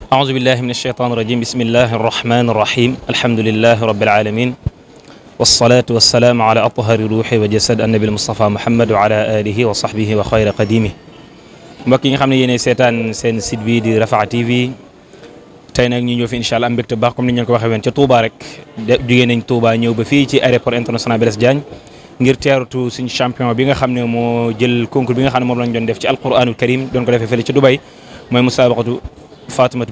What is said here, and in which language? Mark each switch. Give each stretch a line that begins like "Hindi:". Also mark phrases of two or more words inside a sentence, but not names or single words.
Arabic: أعوذ بالله من الشيطان الرجيم بسم الله الرحمن الرحيم الحمد لله رب العالمين والصلاة والسلام على أطهر روح وجسد النبي المصطفى محمد وعلى آله وصحبه وخير قديمه
Wolof: mbokk yi nga xam ne yéenay seetaan seen site bi di Rafah TV tey nag ñu ñëw fi
Arabic: إن شاء الله
Wolof: am mbégte baax comme ni ñu ko waxee woon ca Touba rek jugee nañ Touba ñëw ba fii ci aéroport international Blaise Diagne ngir teeratu suñu champion bi nga xam ne moo jël concours bi nga xam ne moom lañ doon def ci
Arabic: القرآن الكريم
Wolof: doon ko defee fële ci Dubai mooy musabaqatu Fatimatu